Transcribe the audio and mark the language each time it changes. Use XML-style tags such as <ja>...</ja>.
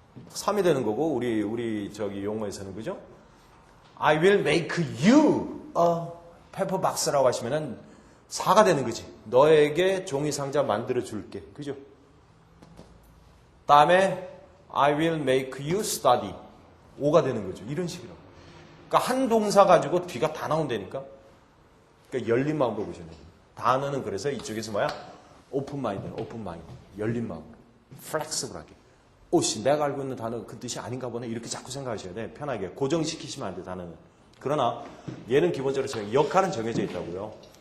<ko>3이 되는 거고, 우리 저기 용어에서는, 그죠?</ko> <en>I will make you a</en> <ko>페퍼박스라고 하시면은 4가 되는 거지. 너에게 종이 상자 만들어 줄게. 그죠?</ko> <en>다음에 I will make you study.</en> <ko>5가 되는 거죠. 이런 식이라고. 그러니까 한 동사 가지고 뒤가 다 나온다니까. 그러니까 열린 마음으로 보시면 돼요. 단어는 그래서 이쪽에서 뭐야? 오픈 마인드, 열린 마음, 플렉스블하게. 오씨, 내가 알고 있는 단어가 그 뜻이 아닌가 보네. 이렇게 자꾸 생각하셔야 돼. 편하게 고정시키시면 안 돼, 단어는. 그러나 얘는 기본적으로 역할은 정해져 있다고요.</ko>